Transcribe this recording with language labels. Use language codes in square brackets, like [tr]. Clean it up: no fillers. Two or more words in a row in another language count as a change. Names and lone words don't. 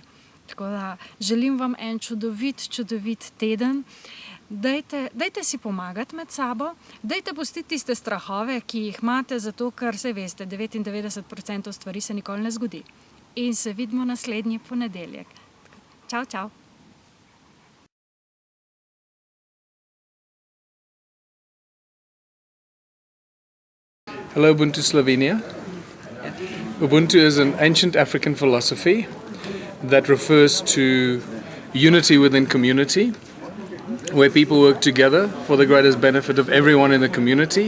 [sl] Tako da želim vam en čudovit teden. Dajte si pomagati med sabo, dajte pustiti tiste strahove, ki jih imate, zato ker se veste, 99% stvari se nikoli ne zgodi. In se vidimo naslednji ponedeljek. Čau. [en] Hello, Ubuntu Slovenia. Ubuntu is an ancient African philosophy that refers to unity within community, where people work together for the greatest benefit of everyone in the community.